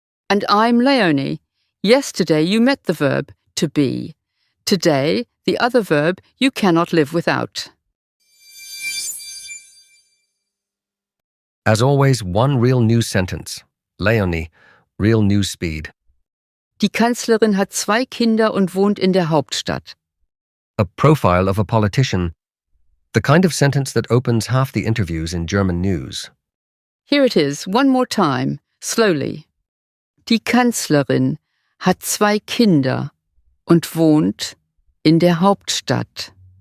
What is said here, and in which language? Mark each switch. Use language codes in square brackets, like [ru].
[en] And I'm Leonie. Yesterday you met the verb to be. Today, the other verb you cannot live without. As always, one real news sentence. Leonie, real news speed. [de] Die Kanzlerin hat 2 Kinder und wohnt in der Hauptstadt. [en] A profile of a politician. The kind of sentence that opens half the interviews in German news. Here it is, one more time, slowly. [de] Die Kanzlerin hat 2 Kinder und wohnt in der Hauptstadt.